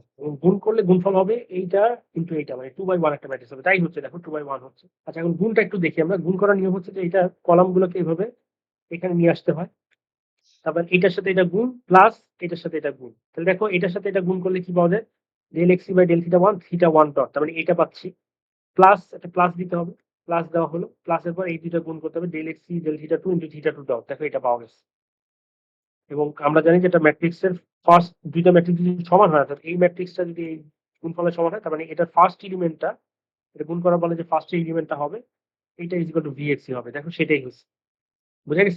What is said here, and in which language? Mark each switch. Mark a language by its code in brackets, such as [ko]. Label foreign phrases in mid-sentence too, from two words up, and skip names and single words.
[bn] এবং গুণ করলে গুণফল হবে এইটা কিন্তু এইটা, মানে 2/1 একটা ম্যাট্রিক্স হবে। তাই হচ্ছে, দেখো 2/1 হচ্ছে। আচ্ছা, এখন গুণটা একটু দেখি আমরা। গুণ করার নিয়ম হচ্ছে যে এটা কলামগুলোকে এইভাবে এখানে নিয়ে আসতে হয়, তারপর এটার সাথে এটা গুণ প্লাস এটার সাথে এটা গুণ। তাহলে দেখো এটার সাথে এটা গুণ করলে কি পাওয়া যায়, [en] del x by del theta 1 theta 1 dot, [bn] তার মানে এটা পাচ্ছি, প্লাস একটা প্লাস দিতে হবে, প্লাস দেওয়া হলো, প্লাসের পর এই দুইটা গুণ করতে হবে, [en] del x del theta 2 into theta 2 dot. [bn] দেখো এটা পাওয়া গেছে। এবং আমরা জানি যে এটা ম্যাট্রিক্সের ফার্স্ট দুইটা ম্যাট্রিক্স যদি সমান হয়, অর্থাৎ এই ম্যাট্রিক্সটা যদি এই গুণফলের সমান হয়, তার মানে এটার [en] first element, [bn] এটা গুণ করা বলে যে [en] first element [bn] হবে এইটা [en] is equal to [bn] ভিএক্সি হবে। দেখো সেটাই হচ্ছে, বুঝা গেছে।